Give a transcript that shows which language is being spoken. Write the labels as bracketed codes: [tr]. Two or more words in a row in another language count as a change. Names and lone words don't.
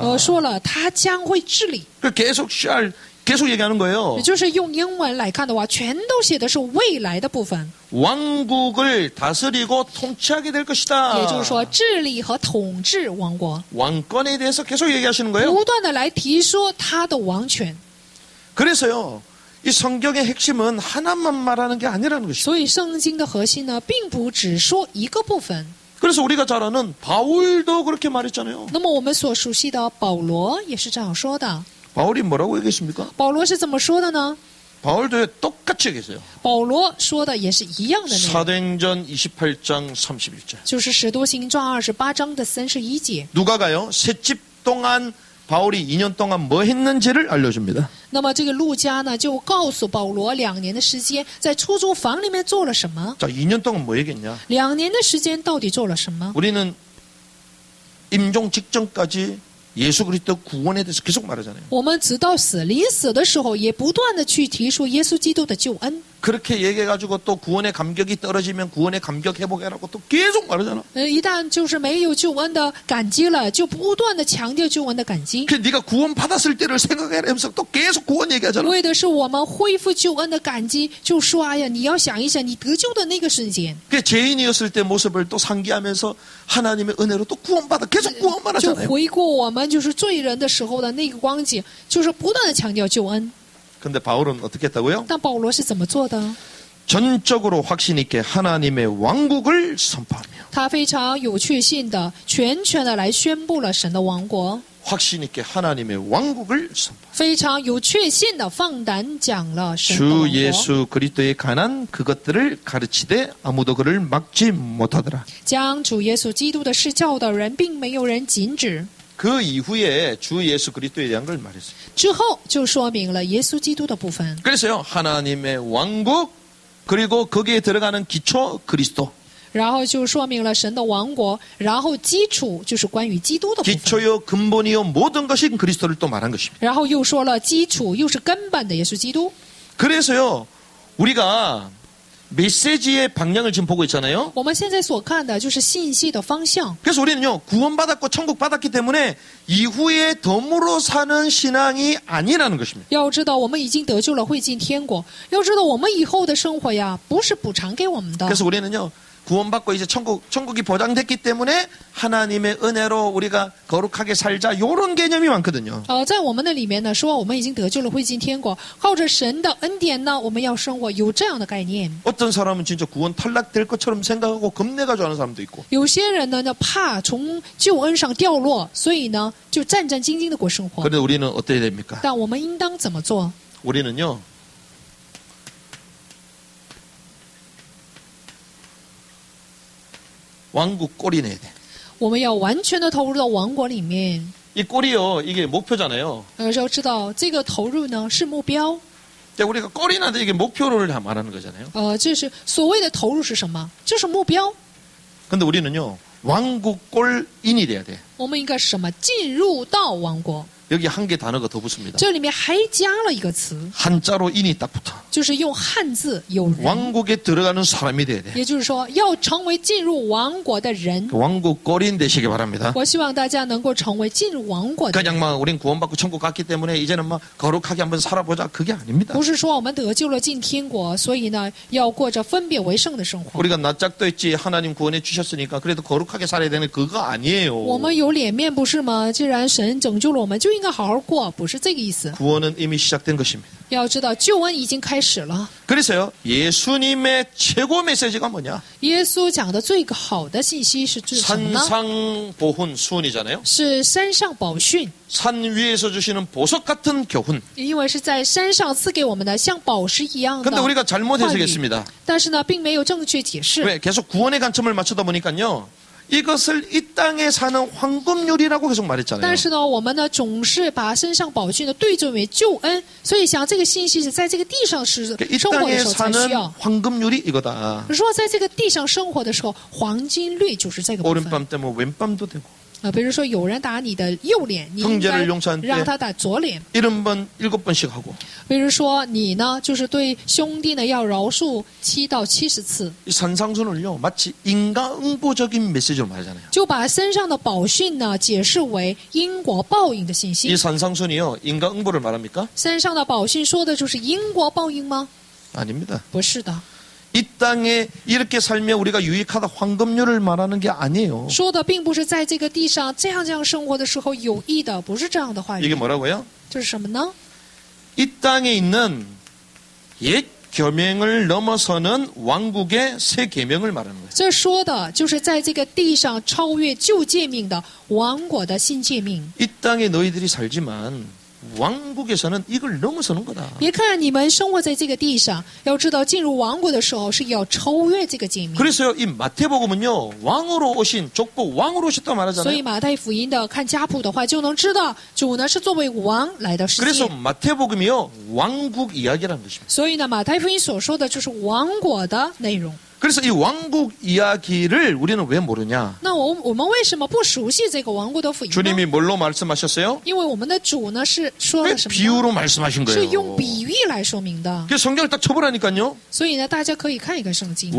[zh] 说了，他将会治理。 [ko] 그 계속 shall 계속 얘기하는 거예요. [zh] 也就是用英文来看的话，全都写的是未来的部分。 [ko] 왕국을 다스리고 통치하게 될 것이다. [zh] 也就是说，治理和统治王国， [ko] 왕권에 대해서 계속 얘기하시는 거예요. [zh] 不断的来提说他的王权。 [ko] 그래서요, 이 성경의 핵심은 하나만 말하는 게 아니라는 것이죠. [zh] 所以圣经的核心呢，并不只说一个部分。 [ko] 그래서 우리가 잘 아는 바울도 그렇게 말했잖아요. [zh] 那么我们所熟悉的保罗也是这样说的。 [ko] 바울이 뭐라고 얘기했습니까? [zh] 保罗是怎么说的呢？ [ko] 바울도 똑같이 얘기했어요. [zh] 保罗说的也是一样的内容， [ko] 사도행전 28장 31절. [zh] 就是《使徒行传》28章的31节。 [ko] 누가가요, 셋집 동안 바울이 2년 동안 뭐 했는지를 알려줍니다. [zh] 那么这个路加呢，就告诉保罗2年的时间在出租房里面做了什么。 [ko] 자, 2년 동안 뭐 했겠냐? [zh] 2 年的时间到底做了什么？ [ko] 우리는 임종 직전까지 예수 그리스도 구원에 대해서 계속 말하잖아요. [zh] 我们直到临死的时候，也不断的去提出耶稣基督的救恩。 [ko] 그렇게 얘기해가지고 또 구원의 감격이 떨어지면 구원의 감격 회복해라고 또 계속 말하잖아. [zh] 一旦就是没有救恩的感激了，就不断的强调救恩的感激， [ko] 그 네가 구원 받았을 때를 생각해라 하면서 또 계속 구원 얘기하잖아. [zh] 为的是我们恢复救恩的感激。就说哎呀，你要想一想你得救的那个瞬间， [ko] 그 죄인이었을 때 모습을 또 상기하면서 하나님의 은혜로 또 구원받아 계속 구원만 [zh] 就 [ko] 하잖아요. [zh] 回顾我们就是罪人的时候的那个光景，就是不断的强调救恩。 [ko] 근데 바울은 어떻게 했다고요? [zh] 但保罗是怎么做的？ [ko] 전적으로 확신 있게 하나님의 왕국을 선포하며 [zh] 他非常有确信的、全权的来宣布了神的王国， [ko] 확신 있게 하나님의 왕국을 선포. [zh] 非常有确信的放胆讲了神的王 [ko] 주 [zh] 国。 [ko] 예수 그리스도에 관한 그것들을 가르치되 아무도 그를 막지 못하더라. [zh] 将主耶稣基督的事教导人，并没有人禁止。 [ko] 그 이후에 주 예수 그리스도에 대한 걸 말했어요. [zh] 之后就说明了耶稣基督的部分。 [ko] 그래서요, 하나님의 왕국 그리고 거기에 들어가는 기초 그리스도. [zh] 然后就说明了神的王国，然后基础就是关于基督的部分。 [ko] 기초요 근본이요 모든 것이 그리스도를 또 말한 것입니다. [zh] 然后又说了基础又是根本的耶稣基督。 [ko] 그래서요, 우리가 메시지의 방향을 지금 보고 있잖아요. [zh] 我们现在所看的就是信息的方向。 [ko] 그래서 우리는요, 구원받았고 천국 받았기 때문에 이후에 덤으로 사는 신앙이 아니라는 것입니다. [zh] 要知道我们已经得救了，会进天国。要知道我们以后的生活呀，不是补偿给我们的。 [ko] 그래서 우리는요, 구원받고 이제 천국이 보장됐기 때문에 하나님의 은혜로 우리가 거룩하게 살자, 이런 개념이 많거든요. [zh] 在我们的里面呢，说我们已经得救了，会进天国，靠着神的恩典呢，我们要生活，有这样的概念。 [ko] 어떤 사람은 진짜 구원 탈락될 것처럼 생각하고 겁내가지고 하는 사람도 있고. [zh] 有些人呢，怕从救恩上掉落，所以呢，就战战兢兢的过生活。 [ko] 그런데 우리는 어떻게 됩니까? [zh] 但我们应当怎么做？ [ko] 우리는요, 왕국 꼴이 내야 돼. [zh] 我们要完全的投入到王国里面。 [ko] 이 꼴이요, 이게 목표잖아요. [zh] 要知道这个投入呢是目标。 [ko] 자, 우리가 꼴이 나는데 이게 목표를 다 말하는 거잖아요. [zh] 这是所谓的投入是什么？就是目标。 [ko] 근데 우리는요, 왕국 꼴 인이 돼야 돼. [zh] 我们应该是什么？进入到王国。 [ko] 여기 한 개 단어가 더 붙습니다. [zh] 这里面还加了一个词， [ko] 한자로 인이 딱 붙어. [zh] 就是用汉字有人， [ko] 왕국에 들어가는 사람이 돼야 돼. [zh] 也就是说要成为进入王国的人。 [ko] 왕국 거린 되시기 바랍니다. [zh] 我希望大家能够成为进入王国的人。 [ko] 그냥 막 우린 구원받고 천국 갔기 때문에 이제는 막 거룩하게 한번 살아보자. 그게 아닙니다. [zh] 不是说我们得救了进天国，所以呢要过着分别为圣的生活。 [ko] 우리가 낯짝도 있지 하나님 구원해 주셨으니까 그래도 거룩하게 살아야 되는 그거 아니에요. [zh] 我们有脸面不是吗？既然神拯救了我们，就应该好好过，不是这个意思。 [ko] 구원은 이미 시작된 것입니다. [zh] 要知道救恩已经开始了。 [ko] 그래서요. 예수님의 최고 메시지가 뭐냐? [zh] 耶稣讲的最好的信息是什么呢？ [ko] 산상보훈 수훈이잖아요. [zh] 是山上宝训， [ko] 산 위에서 주시는 보석 같은 교훈. [zh] 因为是在山上赐给我们的像宝石一样的 [ko] 근데 우리가 잘못 [zh] 话语 [ko] 해석했습니다. [zh] 但是呢，并没有正确解释。 [ko] 왜? 계속 구원의 관점을 맞추다 보니까요. 이것을 이 땅에 사는 황금률이라고 계속 말했잖아요. [zh] 但是呢，我们呢总是把身上宝训的对准为救恩，所以想这个信息是在这个地上是 [ko] 이 [zh] 生活的 [ko] 땅에 [zh] 时候才需 [ko] 사는 [zh] 要。 [ko] 황금률이 이거다. [zh] 说在这个地上生活的时候，黄金律就是这个部分。 [ko] 오른밤 때면 왼밤도 되고 [zh] 比如说有人打你的右脸，你应该 [ko] 형제를 용서할 때 [zh] 让他打左脸。 [ko] 70번 7번씩 하고 [zh] 比如说你呢，就是对兄弟呢要饶恕7到70次， [ko] 이 산상순을요 마치 인과응보적인 메시지로 말하잖아요. [zh] 就把身上的宝训呢解释为因果报应的信 [ko] 이 [zh] 息。 [ko] 산상순이요 인과응보를 말합니까? [zh] 身上的宝训说的就是因果报应吗？ [ko] 아닙니다. [zh] 不是的， [ko] 이 땅에 이렇게 살면 우리가 유익하다 황금률을 말하는 게 아니에요. [zh] 说的并不是在这个地上这样生活的时候有益的，不是这样的话 [ko] 이게 [zh] 语。 [ko] 뭐라고요? [zh] 这是什么呢？ [ko] 이 땅에 있는 옛 계명을 넘어서는 왕국의 새 계명을 말하는 거예요. [zh] 这说的就是在这个地上超越旧诫命的王国的新诫命。 [ko] 이 땅에 너희들이 살지만 왕국에서는 이걸 넘어서는 거다. [zh] 别看你们生活在这个地上，要知道进入王国的时候是要超越这个诫命。 [ko] 그래서요, 이 마태복음은요, 왕으로 오신, 족보 왕으로 오셨다 [zh] 所以 [ko] 말하잖아요. [zh] 马太福音的看家谱的话，就能知道主呢是作为王来到世 [ko] 그래서 [zh] 界。 [ko] 마태복음이요, 왕국 이야기라는 것입니다. [zh] 所以呢，马太福音所说的就是王国的内容。 [ko] 그래서 이 왕국 이야기를 우리는 왜 모르냐? [zh] 那我们为什么不熟悉这个王国的福音呢？ [ko] 주님이 뭘로 말씀하셨어요? [zh] 因为我们的主呢是说 [ko] 왜 [zh] 了什么呢？ [ko] 비유로 말씀하신 [zh] 是 [ko] 거예요? [zh] 用比喻来说明的。 [ko] 그 성경을 딱 쳐보라니까요. [zh] 所以呢，大家可以看一看圣经，